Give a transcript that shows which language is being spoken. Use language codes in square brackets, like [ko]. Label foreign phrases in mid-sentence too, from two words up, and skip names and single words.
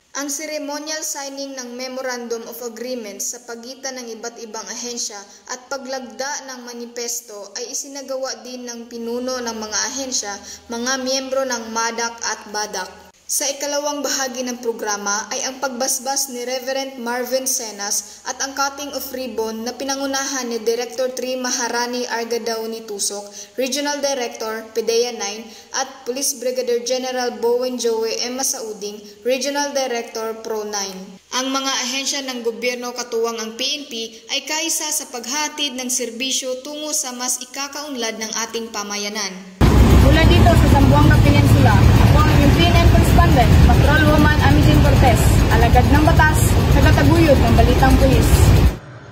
[tl] Ang [en] ceremonial signing [tl] ng Memorandum of Agreement sa pagitan ng iba't ibang ahensya at paglagda ng manifesto ay isinagawa din ng pinuno ng mga ahensya, mga miyembro ng MADAC at BADAC. Sa ikalawang bahagi ng programa ay ang pagbasbas ni Reverend Marvin Senas at ang [en] cutting of ribbon [tl] na pinangunahan ni Director 3 Maharani R. Gadauni Tusok, Regional Director, PDEA 9 at Police Brigadier General Bowen Joey M. Masauding, Regional Director, Pro 9. Ang mga ahensya ng gobyerno katuwang ang PNP ay kaisa sa paghatid ng serbisyo tungo sa mas ikakaunlad ng ating pamayanan. Mula dito sa Zamboanga Peninsula, ako ang inyong PNN Correspondent, Patrolwoman Amy Jean Cortez, alagad ng batas, nagataguyod ng balitang pulis.